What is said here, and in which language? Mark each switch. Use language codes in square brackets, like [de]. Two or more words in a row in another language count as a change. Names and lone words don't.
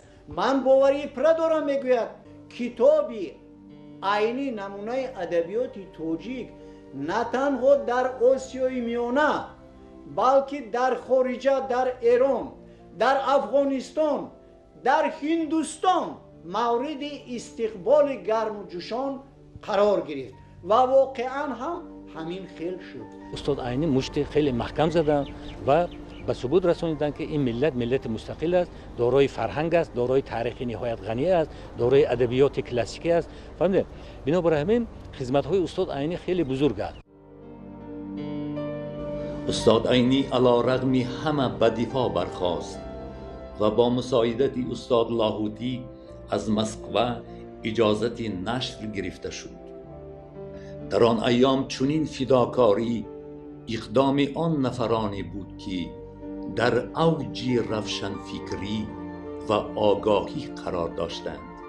[tg] ман боварии пура дорам, мегӯяд китоби айни намунаи адабиёти тоҷик на танҳо дар осиёи миёна, балки дар хориҷа, дар Эрон, дар Афғонистон, дар Ҳиндустон мавриди истиқболи гармуҷӯшон қарор гирифт ва воқеан ҳам ҳамин хел шуд. устод айнӣ мушти хеле маҳкам заданд ва ба субут расониданд ки ин миллат миллати мустақил аст, дорои фарҳанг аст, дорои таърихи ниҳоят ғанӣ аст, дорои адабиёти классикӣ аст. фаҳмидед, бинобар ҳамин хизматҳои устод айнӣ хеле бузург аст. [fa] استاد عینی علی رغم همه به دفاع برخاست و با مساعدت استاد لاهوتی از مسکو اجازت نشر گرفته شد. در آن ایام چنین فداکاری اقدام آن نفرانی بود که در اوج روشن فکری و آگاهی قرار داشتند.